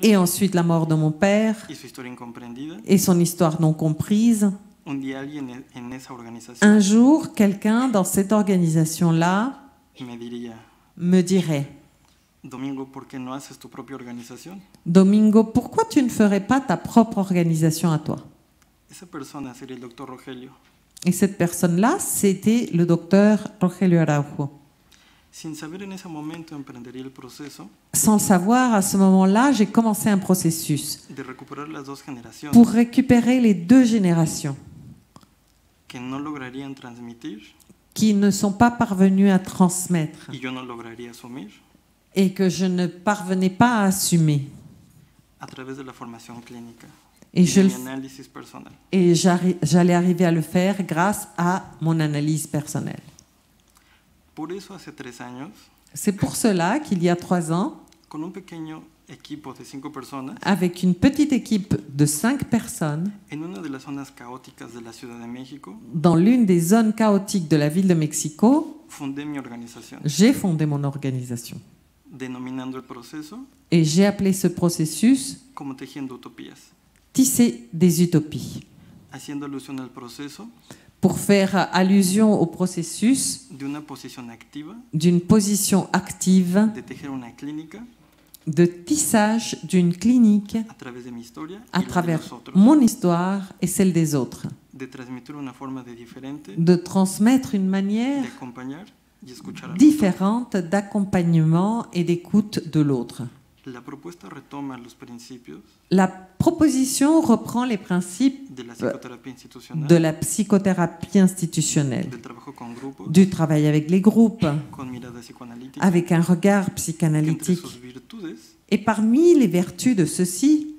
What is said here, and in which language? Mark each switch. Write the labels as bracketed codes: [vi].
[fr] et ensuite la mort de mon père, [es] y su historia incomprendida, [fr] et son histoire non comprise. [es] un día alguien en esa [fr] Un [es] organización [fr] jour, quelqu'un dans cette organisation-là [es] me diría, [fr] me dirait, [es] Domingo, ¿por qué no haces tu propia organización? [fr] Domingo, pourquoi tu ne ferais pas ta propre organisation à toi? [es] Esa persona sería el doctor Rogelio. [fr] Et cette personne-là, c'était le docteur Rogelio Araujo. [es] Sin saber en ese momento emprendería el proceso [fr] Sans le savoir, à ce moment-là, j'ai commencé un processus [es] de recuperar las dos generaciones [fr] pour récupérer les deux générations [es] que no lograrían transmitir [fr] qui ne sont pas parvenues à transmettre [es] y yo no lograría asumir [fr] et que je ne parvenais pas à assumer. [es] a través de la formación clínica [fr] Et, [es] y [fr] je [es] de [fr] le- [es] mi análisis personal. [fr] et j'allais arriver à le faire grâce à mon analyse personnelle. [es] Por eso hace 3 años, [fr] C'est pour cela qu'il y a 3 ans, [es] con un pequeño equipo de 5 personas, [fr] avec une petite équipe de 5 personnes, [es] en una de las zonas caóticas de la Ciudad de México, [fr] dans l'une des zones chaotiques de la ville de Mexico, [es] fundé mi organización, [fr] j'ai fondé mon organisation. [es] denominando el proceso [fr] Et j'ai appelé ce processus [es] como tejiendo utopías, [fr] Tisser des utopies, [es] haciendo alusión al proceso [fr] pour faire allusion au processus [es] de una posición activa [fr] d'une position active [es] de tejer una clínica [fr] de tissage d'une clinique [es] a través de mi historia [fr] à [es] y la de [fr] travers [es] los otros, [fr] mon histoire et celle des autres, [es] de transmitir una forma de diferente [fr] de transmettre une manière [es] de acompañar y escuchar al otro. [fr] différente d'accompagnement et d'écoute de l'autre. [es] La propuesta retoma los principios [fr] La proposition reprend les principes [es] de la psicoterapia institucional, [fr] de la psychothérapie institutionnelle, [es] del trabajo con grupos, [fr] du travail avec les groupes, [es] con mirada psicoanalítica, [fr] avec un regard [es] que entre [fr] psychanalytique. [es] sus virtudes [fr] Et parmi les vertus de ceci,